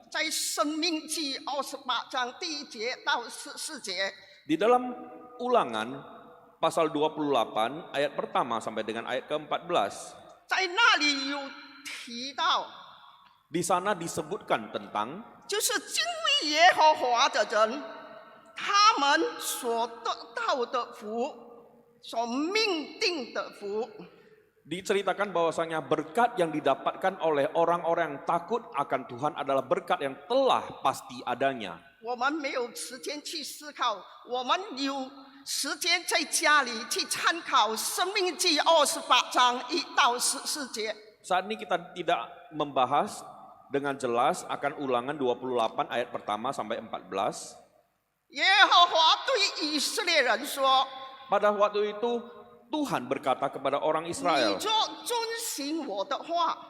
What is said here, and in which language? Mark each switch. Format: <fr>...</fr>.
<zh>在《生命记》28章第1节到14节，</zh> <id>Di dalam Ulangan pasal 28 ayat pertama sampai dengan ayat ke-14.</id> <zh>在那里有提到，</zh> <id>Di sana disebutkan tentang</id> <zh>就是敬畏耶和华的人，他们所得到的福，所命定的福。</zh> <id>diceritakan bahwasanya berkat yang didapatkan oleh orang-orang yang takut akan Tuhan adalah berkat yang telah pasti adanya.</id> <zh>我们没有时间去思考，我们有时间在家里去参考《生命记》28章1到14节。</zh> <id>Saat ini kita tidak membahas dengan jelas akan Ulangan 28 ayat pertama sampai 14.</id> <zh>耶和华对以色列人说</zh> <id>Pada waktu itu Tuhan berkata kepada orang：“</id> <zh>你</zh> <id>Israel,</id> <zh>就遵行我的话，</zh>